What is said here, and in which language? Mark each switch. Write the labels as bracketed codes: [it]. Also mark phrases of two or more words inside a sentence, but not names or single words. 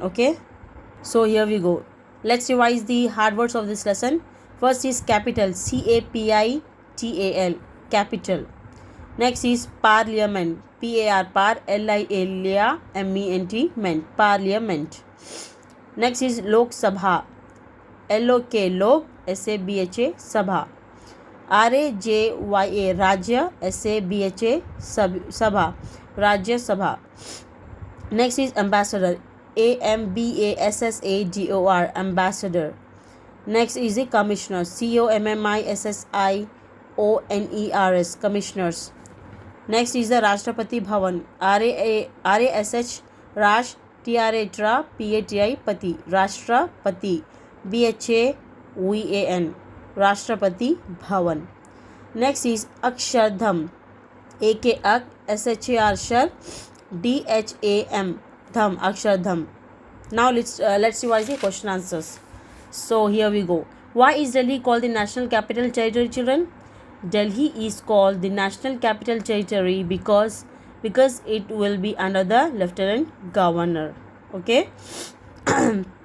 [en] Okay. So here we go. Let's revise the hard words of this lesson. First is capital, CAPITAL, capital. Next is parliament, PAR, LIAMENT, ment, parliament. Next is Lok Sabha, LOK, Lok, SABHA, Sabha. RAJYA, Rajya, SABHA, Sabha, Rajya Sabha. Next is ambassador, AMBASSADOR, ambassador. Next is the commissioner, COMMISSIONERS, commissioners. Next is the Rashtrapati Bhavan, RASH, Rash, TRA, PATI, Pati, Rashtrapati, BHAVAN, Rashtrapati Bhavan. Next is Akshardham, AK Ak, SHAR, Shar, DHAM, Dham, Akshardham. Now let's revise the question answers. So here we go. Why is Delhi called the National Capital Territory, children? Delhi is called the National Capital Territory because it will be under the Lieutenant Governor.